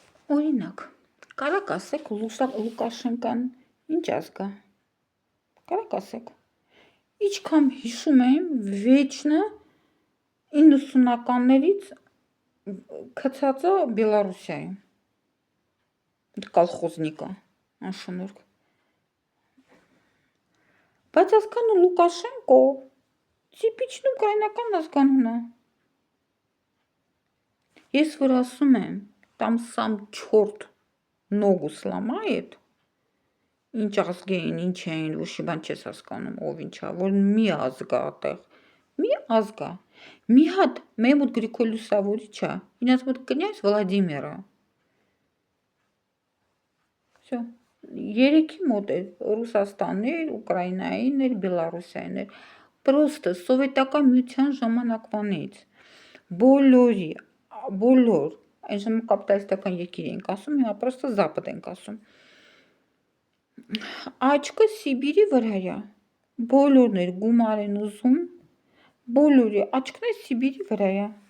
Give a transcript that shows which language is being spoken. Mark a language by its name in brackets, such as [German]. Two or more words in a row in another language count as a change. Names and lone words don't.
[Armenian] Օրինակ, կարաք ասեք Լուկաշենկան ինչ ազգա։ Կարաք ասեք։ Իչքան հիշում եմ վեճնը 90-ականներից քցածը Բելարուսիայում։ Կոլխոզնիկը, անշնորհք։ Բայց ազգանը Լուկաշենկո տիպիչն ուկրաինական ազգանուն է։ Ես որ ասում եմ, [Russian] там сам черт ногу сломает, [Armenian] ինչ ազգ էին, ինչ էին, ոչի բան չես հասկանում, ով ինչա, որ մի ազգ է այդտեղ, մի ազգ է, մի հատ մեր մոտ Գրիգոր Լուսավորիչը, ինձ մոտ կնյազ Վլադիմիրը։ Всё, երեքի մոտ է Ռուսաստաններ, Ուկրաինայիններ, Բելարուսիայիններ, պրոստը սովետական միության ժամանակվանից բոլոր, այն ժամանակ կապիտալիստական երկիր ենք ասում, հիմա պրոստը Զապադ ենք ասում։ Աչքը Սիբիրի վրայա, բոլորն էր գումար են ուզում, բոլորի աչքն է Սիբիրի վրայա։